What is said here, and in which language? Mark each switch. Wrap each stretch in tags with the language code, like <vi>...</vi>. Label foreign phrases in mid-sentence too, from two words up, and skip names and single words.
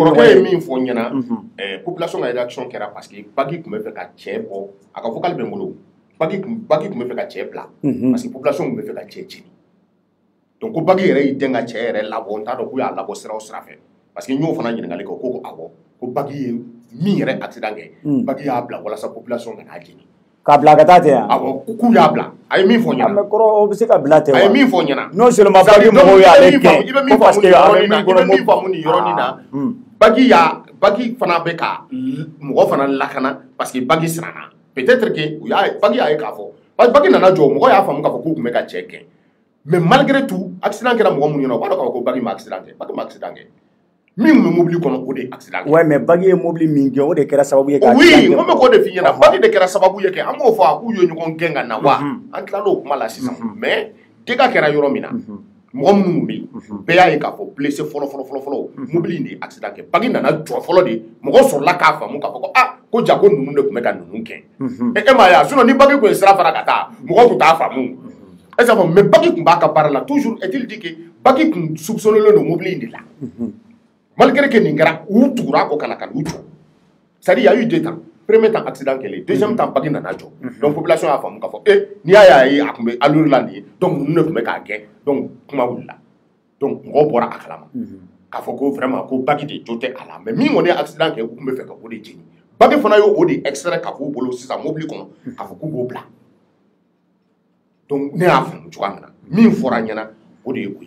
<bm>ye min fɔ n ɲɛna population ka réaction kɛra</bm> <fr>parce que</fr> <bm>Bagi tun bɛ fɛ ka cɛ bɔ a ka fɔ k'ale bɛ n bolo Bagi tun bɛ fɛ ka cɛ bila</bm> <fr>parce que population</fr> <bm>tun bɛ fɛ ka cɛ jeni donc ko Bagi yɛrɛ y'i den ka cɛ yɛrɛ labɔ n t'a dɔn k'u y'a labɔ sira o sira fɛ</bm> <fr>parce que</fr> <bm>n y'o fana ɲininkali kɛ ko awɔ ko Bagi ye min yɛrɛ accident kɛ Bagi y'a bila walasa population ka n'a jeni. K'a bila ka taa ten yan. Awɔ k'u y'a bila a ye min fɔ n ɲɛna. mais kɔrɔ o bɛ se ka bila ten wa. a ye min fɔ n ɲɛna.</bm> <fr>non seulement</fr> <bm>Bagi mɔgɔw y'ale gɛn i bɛ min faamu nin yɔrɔnin na Bagi fana bɛ ka mɔgɔ fana lakana</bm> <fr>parce que</fr> <bm>Bagi siranna</bm> <fr>peut-être que</fr> <bm>Bagi y'a ye k'a fɔ</bm> <fr>parce que</fr> <bm>Bagi nana jɔ mɔgɔ y'a faamu k'a fɔ k'u tun bɛ ka cɛ gɛn</bm> <fr>mais malgré tout accident</fr> <bm>kɛra mɔgɔ minnu ɲɛna u b'a dɔn k'a fɔ ko Bagi ma accident kɛ Bagi ma accident kɛ. min tun bɛ mobili kɔnɔ o de ye accident kɛ.</bm> <fr>ouais mais</fr> <bm>Bagi ye mobili min gɛn o de kɛra sababu ye. oui n ko bɛ k'o de f'i ɲɛna Bagi de kɛra sababu ye kɛ an b'o fɔ a k'u ye ɲɔgɔn gɛn ka na wa an tilala o kuma la sisan</bm> <fr>mais dégâts</fr> <bm>kɛra yɔrɔ min na mɔgɔ minnu bɛ yen bɛɛ y'a ye k'a fɔ blessé fɔlɔ mobili in de ye accident kɛ Bagi nana jɔ fɔlɔ de mɔgɔ sɔrɔla k'a faamu k'a fɔ ko ko ja ko ninnu de tun bɛ ka ninnu gɛn e m'a ye sinon ni Bagi tun ye sira fara ka taa mɔgɔw tun t'a faamu</bm> <fr>est-ce que mais</fr> <bm>Bagi tun b'a ka baara la</bm> <fr>toujours est-il dit que</fr> <bm>Bagi tun soupçonné don mobili in de la.</bm> <fr>Malgré que</fr> <bm>nin kɛra u tugura ko kana ka u jɔ</bm> <fr>c'est-à-dire il y a eu deux temps premier temps accident</fr> <bm>kɛlen</bm> <fr>deuxième temps</fr> <bm>Bagi nana jɔ</bm> <fr>donc population</fr> <bm>y'a faamu k'a fɔ n'i y'a ye a tun bɛ allure la nin ye donc ninnu de tun bɛ k'a gɛn donc kuma wulila donc mɔgɔw bɔra a kalama k'a fɔ ko vraiment ko Bagi de jo tɛ a la mais min kɔni ye accident kɛ u tun bɛ fɛ ka o de jeni Bagi fana y'o de extrait ka k'u bolo sisan mobili kɔnɔ k'a fɔ k'u b'o bila donc ne y'a faamu cogoya min na min fɔra ɲɛna o de ye o ye.</bm>